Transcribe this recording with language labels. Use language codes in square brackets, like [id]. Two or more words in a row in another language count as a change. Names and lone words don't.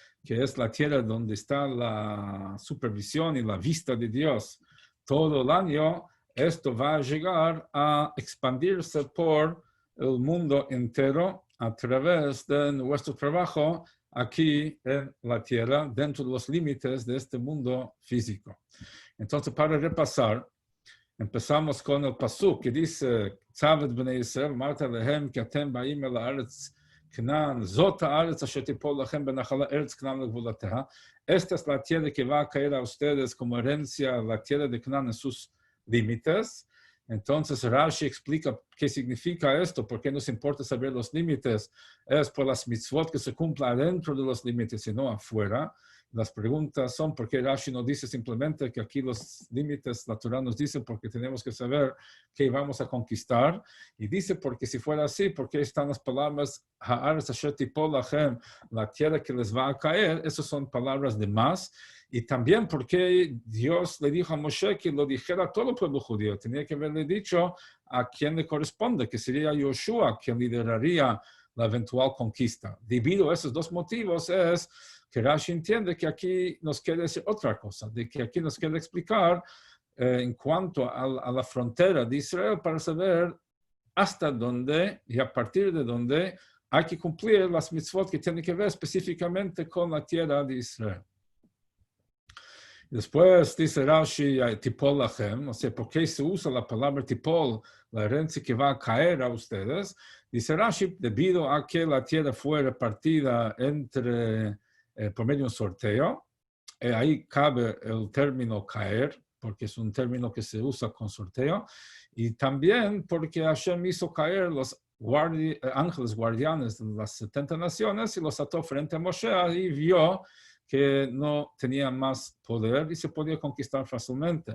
[es] que es la tierra donde está la supervisión y la vista de Dios todo el año, esto va a llegar a expandirse por el mundo entero a través de nuestro trabajo aquí en la tierra, dentro de los límites de este mundo físico. Entonces, para repasar, empezamos con el pasuk que dice, [he] צו את בני ישראל אמרת להם que אתם באים אל הארץ כנען זאת הארץ אשר תפל לכם בנחלה ארץ כנען לגבלתיה. [es] Esta es la tierra que va a caer a ustedes como herencia, la tierra de Canaán en sus límites. Entonces Rashi explica qué significa esto, por qué nos importa saber los límites. Es por las mitzvot que se cumplan dentro de los límites y no afuera. Las preguntas son por qué Rashi no dice simplemente que aquí los límites, la Torá nos dice porque tenemos que saber qué vamos a conquistar. Y dice porque si fuera así, porque están las palabras [he] הארץ אשר תפל לכם, [es] la tierra que les va a caer, esas son palabras de más. Y también porque Dios le dijo a Moshe que lo dijera a todo el pueblo judío. Tenía que haberle dicho a quien le corresponde, que sería Yoshua, quien lideraría la eventual conquista. Debido a esos dos motivos es que Rashi entiende que aquí nos quiere decir otra cosa, de que aquí nos quiere explicar en cuanto a la frontera de Israel para saber hasta dónde y a partir de dónde hay que cumplir las mitzvot que tienen que ver específicamente con la tierra de Israel. Después dice Rashi, [he] תפל לכם, [es] o sea, ¿por qué se usa la palabra tipol, la herencia que va a caer a ustedes? Dice Rashi, debido a que la tierra fue repartida por medio de un sorteo, ahí cabe el término caer, porque es un término que se usa con sorteo, y también porque Hashem hizo caer los ángeles guardianes de las 70 naciones y los ató frente a Moshe y vio que no tenía más poder y se podía conquistar fácilmente.